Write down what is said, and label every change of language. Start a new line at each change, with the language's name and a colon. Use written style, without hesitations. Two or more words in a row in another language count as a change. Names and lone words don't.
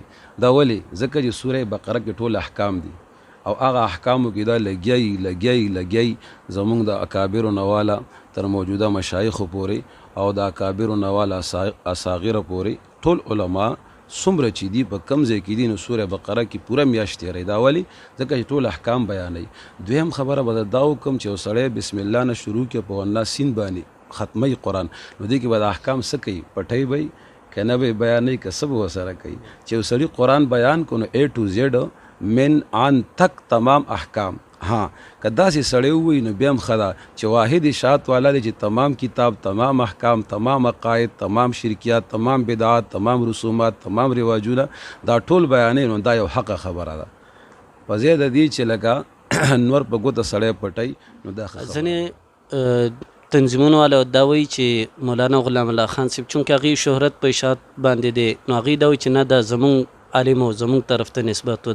Pashto: دا ولی ځکه چې سوره بقره کې ټول احکام دي او هغه احکامو کې دا لګي زمونږ د اکابر نواله تر موجوده مشایخ پورې او د اکابر نواله اصاغر پورې ټول علما څومره چې دي په کم ځای کې دي، نو سوره بقره کې پوره میاشت تیری. دا ولی ځکه چې ټول احکام بیانوي. دویم خبره به دا وکم چې وسړی بسم الله نه شروع کې په والناس سین باندې ختمي قرآن، نو دې کې به د احکام څه کوي، پټی به کنه به بیانوي که څه به ورسره کوي. چې وسړي قرآن بیان کو نو
English: A to Z
Pashto: من عن تک تمام احکام. ها که داسې سړی ووایي نو بیا هم ښه ده چې واحد اشاعت والا دی چې تمام کتاب، تمام احکام، تمام عقاید، تمام شرکیات، تمام بدعات، تمام رسومات، تمام رواجونه دا ټول بیانوي، نو دا یو حقه خبره ده. په ځای د دې چې لکه نور په ګوته سړی پټی، نو دا ځینې تنظیمونو والا دا وایي چې مولانا غلام الله خان صاحب چونکې هغې شهرت په اشاعت باندې دی، نو هغې دا وایي چې نه دا زمونږ عالم او زمونږ طرف ته نسبت و.